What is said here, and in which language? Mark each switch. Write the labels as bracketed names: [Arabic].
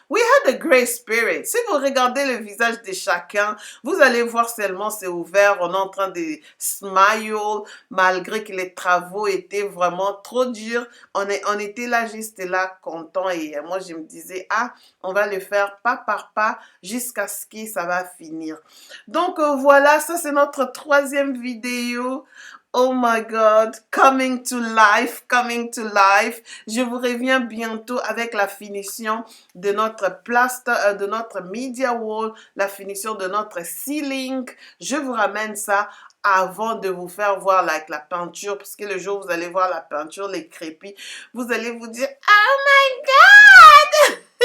[English] We had a great spirit. [French] Si vous regardez le visage de chacun, vous allez voir seulement c'est ouvert, on est en train de smile, malgré que les travaux étaient vraiment trop durs. On était là, juste là, content, et moi je me disais, ah, on va le faire pas par pas jusqu'à ce que ça va finir. Donc voilà, ça c'est notre troisième vidéo. [English] Oh my God, coming to life, coming to life. [French] Je vous reviens bientôt avec la finition de notre plaster, de notre media wall, la finition de notre ceiling. Je vous ramène ça avant de vous faire voir like, la peinture, parce que le jour où vous allez voir la peinture, les crépis, vous allez vous dire, oh my God!